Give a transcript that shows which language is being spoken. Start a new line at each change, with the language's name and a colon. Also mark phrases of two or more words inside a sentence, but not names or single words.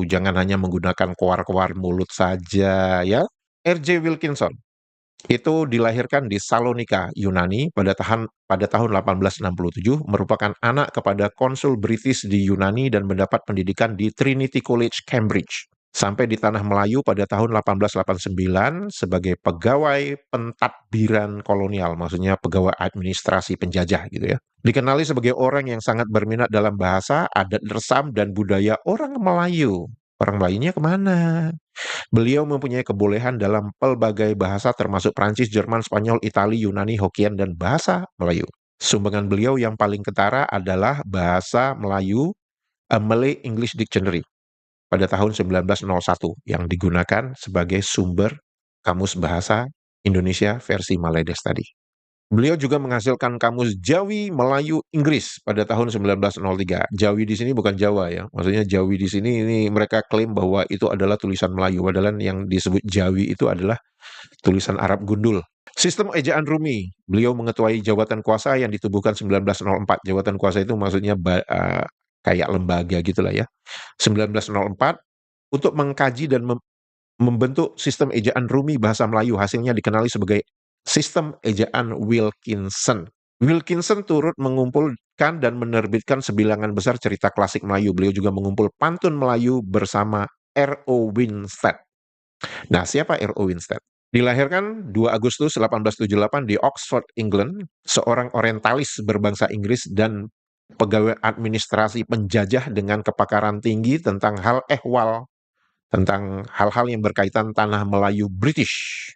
Indonesian: Jangan hanya menggunakan koar-koar mulut saja ya. R.J.
Malay: Wilkinson itu dilahirkan di Salonika, Yunani pada tahun 1867, merupakan anak kepada konsul British di Yunani dan mendapat pendidikan di Trinity College, Cambridge. sampai di Tanah Melayu pada tahun 1889 sebagai pegawai pentadbiran kolonial,
Indonesian: maksudnya pegawai administrasi penjajah gitu ya.
Malay: Dikenali sebagai orang yang sangat berminat dalam bahasa, adat resam, dan budaya orang Melayu.
Indonesian: Orang Melayunya kemana?
Malay: Beliau mempunyai kebolehan dalam pelbagai bahasa termasuk Prancis, Jerman, Spanyol, Itali, Yunani, Hokkien, dan bahasa Melayu. Sumbangan beliau yang paling ketara adalah bahasa Melayu,
Indonesian: A Malay English Dictionary pada tahun 1901 yang digunakan sebagai sumber kamus bahasa Indonesia versi Maledes tadi. Beliau juga menghasilkan kamus Jawi, Melayu, Inggris pada tahun 1903. Jawi di sini bukan Jawa ya. Maksudnya Jawi di sini ini mereka klaim bahwa itu adalah tulisan Melayu. Padahal yang disebut Jawi itu adalah tulisan Arab gundul.
Malay: Sistem ejaan Rumi. Beliau mengetuai jabatan kuasa yang ditubuhkan 1904.
Indonesian: Jabatan kuasa itu maksudnya kayak lembaga gitulah ya.
Malay: 1904 untuk mengkaji dan membentuk sistem ejaan Rumi bahasa Melayu. Hasilnya dikenali sebagai sistem ejaan Wilkinson. Wilkinson turut mengumpulkan dan menerbitkan sebilangan besar cerita klasik Melayu. Beliau juga mengumpul pantun Melayu bersama R.O. Winstead.
Indonesian: Nah, siapa R.O. Winstead?
Malay: Dilahirkan 2 Agustus 1878 di Oxford, England, seorang orientalis berbangsa Inggris dan pegawai administrasi penjajah dengan kepakaran tinggi tentang hal ehwal, tentang hal-hal yang berkaitan tanah Melayu British.